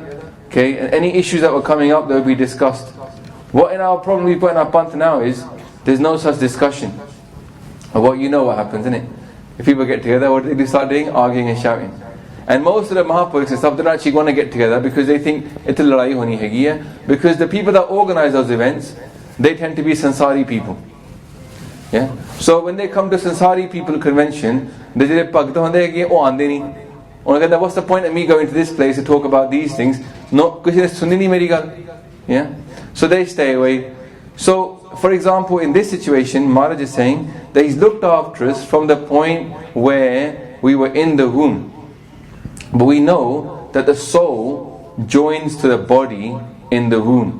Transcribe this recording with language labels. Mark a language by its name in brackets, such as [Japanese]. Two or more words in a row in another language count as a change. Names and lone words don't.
[English] Okay, and any issues that were coming up, they would be discussed. What in our problem we put in our Panth now is, there's no such discussion. What what happens, isn't it? If people get together, what do they start doing? Arguing and shouting. And most of the Mahapurushas and stuff don't actually want to get together because they think it's [Punjabi] ਲੜਾਈ ਹੋਣੀ ਹੈਗੀ ਹੈ. [English] Because the people that organize those events, they tend to be Sansari people. Yeah. So when they come to Sansari people convention, they say, what's the point of me going to this place to talk about these things? no, [Hindi] किसी ने सुनी नहीं मेरी गाल. [English] Yeah, so they stay away. So, for example, in this situation, Maharaj is saying that He's looked after us from the point where we were in the womb. But we know that the soul joins to the body in the womb.